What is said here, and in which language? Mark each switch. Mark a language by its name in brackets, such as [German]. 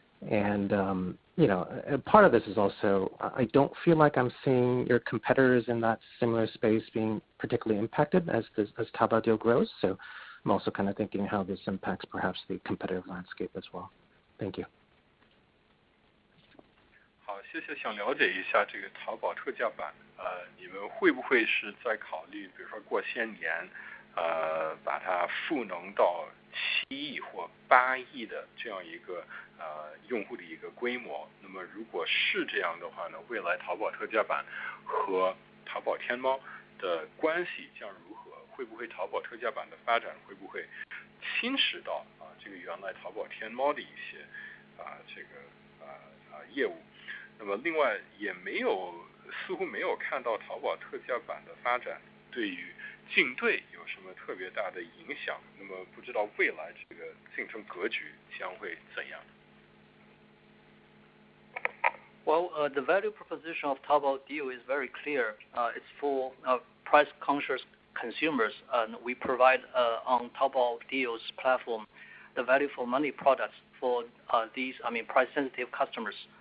[English] And part of this is also, I don't feel like I'm seeing your competitors in that similar space being particularly impacted as Taobao Deal grows. So I'm also kind of thinking how this impacts perhaps the competitive landscape as well. Thank you. [Chinese] 好，谢谢。想了解一下这个淘宝特价版，你们会不会是在考虑，比如说过些年，把它赋能到7亿或8亿的这样一个用户的一个规模？那么如果是这样的话呢，未来淘宝特价版和淘宝天猫的关系将如何？会不会淘宝特价版的发展会不会侵蚀到这个原来淘宝天猫的一些这个业务？那么另外似乎没有看到淘宝特价版的发展对于竞对有什么特别大的影响？那么不知道未来这个竞争格局将会怎样？ [English] Well, the value proposition of Taobao Deal is very clear. It's for price-conscious consumers, and we provide on Taobao Deal's platform the value for money products for these, price-sensitive customers.